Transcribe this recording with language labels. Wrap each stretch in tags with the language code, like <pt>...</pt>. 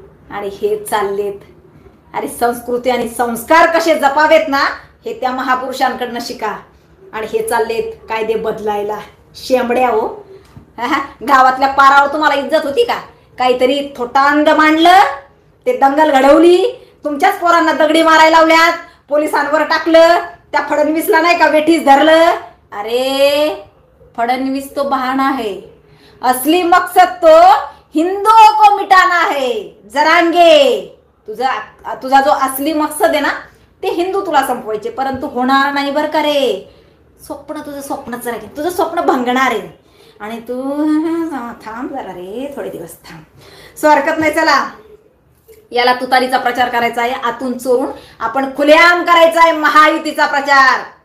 <mr>आणि हे चाललेत. अरे संस्कृती आणि संस्कार कसे जपावेत ना, हे त्या महापुरुषांकडनं शिका. आणि हे चाललेत कायदे बदलायला. शेंबड्या हो. गावातल्या पारावर तुम्हाला इज्जत होती का? काहीतरी थोटांड मांडलं, ते दंगल घडवली, तुमच्याच पोरांना दगडी मारायला लावल्यात, पोलिसांवर टाकलं, त्या फडणवीसला नाही का वेठीस धरलं.</mr> <hi>अरे फडणवीस तो बहाना है, असली मकसद तो हिंदुओं को मिटाना है.</hi> <mr>जरांगे, तुझा जो असली मकसद आहे ना ते हिंदू तुला संपवायचे, परंतु होणार नाही बरं का रे. तुझं स्वप्नच राहील, तुझं स्वप्न भंगणार आहे. आणि तू थांब जरा रे, थोडे दिवस थांब. सो हरकत नाही. चला, याला तुतारीचा प्रचार करायचा आहे, आतून चोरून आपण खुलेआम करायचा आहे महायुतीचा प्रचार.</mr>